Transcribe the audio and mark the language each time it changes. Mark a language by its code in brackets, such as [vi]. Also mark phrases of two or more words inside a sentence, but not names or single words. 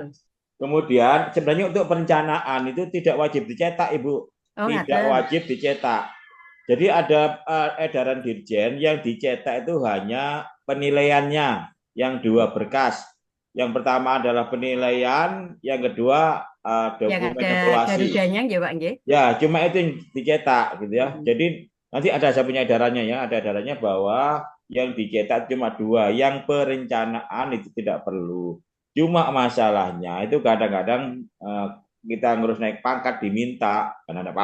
[id] Kemudian sebenarnya untuk perencanaan itu tidak wajib dicetak, Ibu. Oh, Tidak ngaten. wajib dicetak. Jadi ada edaran Dirjen yang dicetak itu hanya penilaiannya yang 2 berkas. Yang pertama adalah penilaian, yang kedua Yang dokumen ada evaluasi. garudanya nggih, Pak, nggih. Ya, cuma itu yang dicetak gitu ya. Jadi nanti saya punya edarannya ya, ada edarannya bahwa yang dicetak cuma 2, yang perencanaan itu tidak perlu. Cuma masalahnya itu kadang-kadang kita ngurus naik pangkat diminta, karena tidak